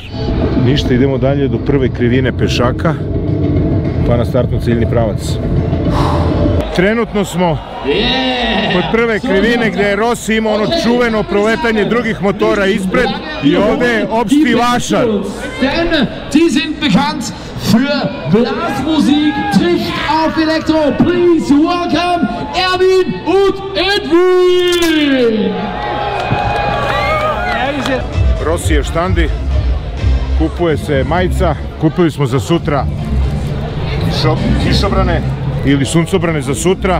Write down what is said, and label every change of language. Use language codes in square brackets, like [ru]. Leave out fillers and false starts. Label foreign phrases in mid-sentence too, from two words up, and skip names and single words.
[sr] Ništa, idemo dalje do prve krivine pešaka, pa na startno ciljni pravac. Trenutno smo kod prve krivine gdje je Rossi imao ono čuveno proletanje drugih motora ispred i ovdje je opšti vašar. [de] Die sind bekannt für Blasmusik, trifft auf Elektro. [en] Please welcome Erwin und Edwin! [sr] Rossi je štandi, kupuje se majica, kupili smo za sutra kišobrane ili suncobrane za sutra.